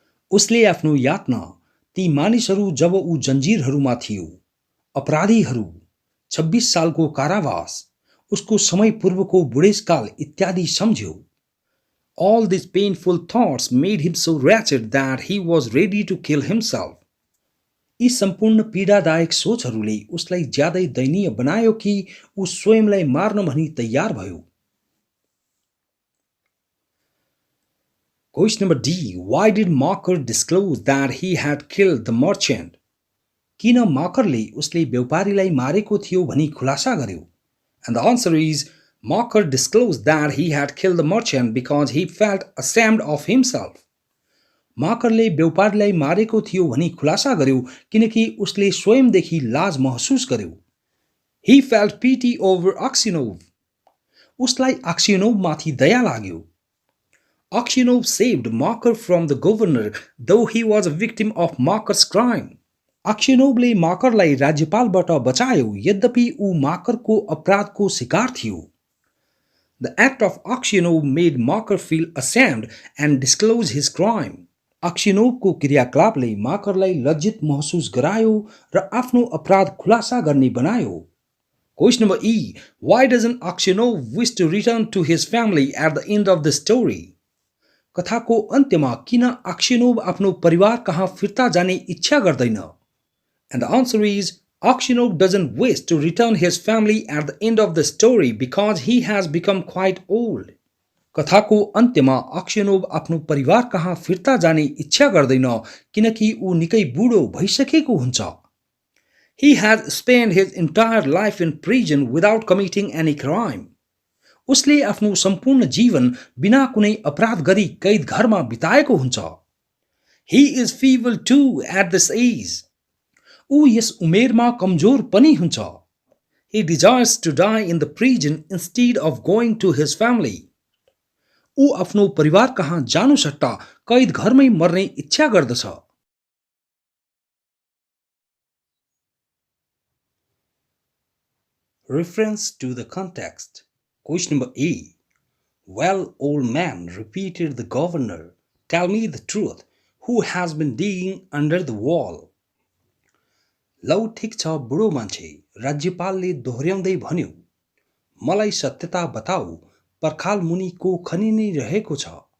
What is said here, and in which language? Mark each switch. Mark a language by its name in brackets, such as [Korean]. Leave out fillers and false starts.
[Nepali] उसले आफ्नो यातना ती मानिसहरू जब ऊ जन्जिरहरूमा थियो, अपराधीहरू, 26 सालको कारावास, उसको समय पूर्वको बुढेसकाल इत्यादि सम्झ्यो. [English] All these painful thoughts made him so wretched that he was ready to kill himself. [Nepali] यी सम्पूर्ण पीडादायक सोचहरूले उसलाई ज्यादै दयनीय बनायो कि ऊ स्वयंलाई मार्न भनी तयार भयो. [English] Question number D. Why did Marker disclose that he had killed the merchant? [Nepali] किन माकरले उसले व्यापारीलाई मारेको थियो भनी खुलासा गर्यो? [English] And the answer is Marker disclosed that he had killed the merchant because he felt ashamed of himself. [Nepali] माकरले व्यापारीलाई मारेको थियो भनी खुलासा गर्यो किनकि उसले स्वयंदेखि लाज महसुस गर्यो. [English] He felt pity over Aksionov. [Nepali] उसलाई Aksionovमाथि दया लाग्यो. [English] Aksionov saved Marker from the governor though he was a victim of Marker's crime. [Nepali] Aksionovले माकरलाई राज्यपालबाट बचायो यद्यपि ऊ माकरको अपराधको शिकार थियो. [English] The act of Aksionov made Marker feel ashamed and disclose his crime. [Nepali] अक्सियोनोभको क्रियाकलापले माकरलाई लज्जित महसुस गरायो र आफ्नो अपराध खुलासा गर्ने बनायो. [English] Question number E. Why doesn't Aksionov wish to return to his family at the end of the story? [Nepali] कथाको अन्त्यमा किन अक्सियोनोभ आफ्नो परिवार कहाँ फिर्ता जाने इच्छा गर्दैन? [English] And the answer is Aksionov doesn't wish to return his family at the end of the story because he has become quite old. [Nepali] कथाको अन्त्यमा अक्सनोभ आफ्नो परिवार कहाँ फिर्ता जाने इच्छा गर्दैन किनकि ऊ निकै बुढो भइसकेको हुन्छ. [English] He has spent his entire life in prison without committing any crime. [Nepali] उसले आफ्नो सम्पूर्ण जीवन बिना कुनै अपराध गरी कैद घरमा बिताएको हुन्छ. [English] He is feeble too at this age. [Nepali] ऊ यस उमेरमा कमजोर पनि हुन्छ. [English] He desires to die in the prison instead of going to his family. [Nepali] ऊ आफ्नो परिवार कहाँ जानु सट्टा कैद घरमै मर्ने इच्छा गर्दछ. [English] Reference to the context. Question number A. Well, old man, repeated the governor, tell me the truth. Who has been digging under the wall? [Nepali] लौ ठिक छ बुढो मान्छे, राज्यपालले दोहोर्याउँदै भन्यो, मलाई सत्यता बताऊ, पर्खाल मुनि को खनिनै रहेको छ.